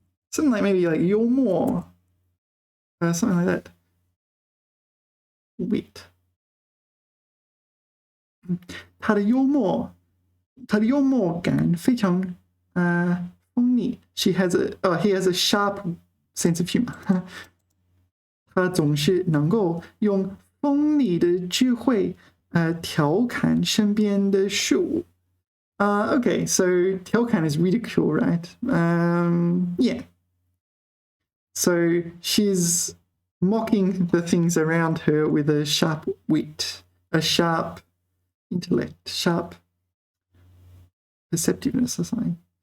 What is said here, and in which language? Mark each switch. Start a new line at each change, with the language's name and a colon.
English: Something like maybe like you're more, something like that. Wit.
Chinese: 他的幽默感非常锋利。
English: he has a sharp sense of humor.
Chinese: 他总是能够用锋利的智慧调侃身边的事物。
English: Okay, so 调侃 is ridicule, right? Yeah. So she's mocking the things around her with a sharp wit, a sharp intellect, sharp perceptiveness or something.